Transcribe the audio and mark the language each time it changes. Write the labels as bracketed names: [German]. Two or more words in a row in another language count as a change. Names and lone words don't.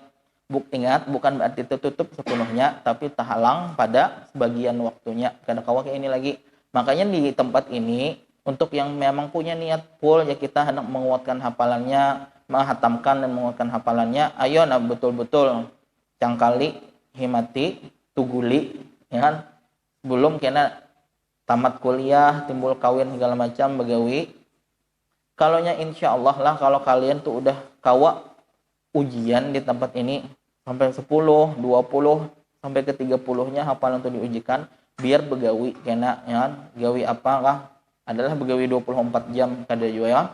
[Indonesian] Ingat, bukan berarti tertutup sepenuhnya, tapi terhalang pada sebagian waktunya. [Banjar] Kada kawal kayak ini lagi. [Indonesian] Makanya di tempat ini, untuk yang memang punya niat full, ya kita hendak menguatkan hafalannya, menghatamkan dan menguatkan hafalannya, ayo nah betul-betul [Banjar] cangkali, himati, tuguli, [Indonesian] ya kan, sebelum kena tamat kuliah, timbul kawin segala macam, begawi. Kalaunya [Arabic] insya Allah [Indonesian] lah, kalau kalian tuh udah kawa ujian di tempat ini sampai 10, 20, sampai ke 30-nya hafalan tuh diujikan, biar begawi kena, ya kan, gawi apakah adalah begawi 24 jam kada juga, ya.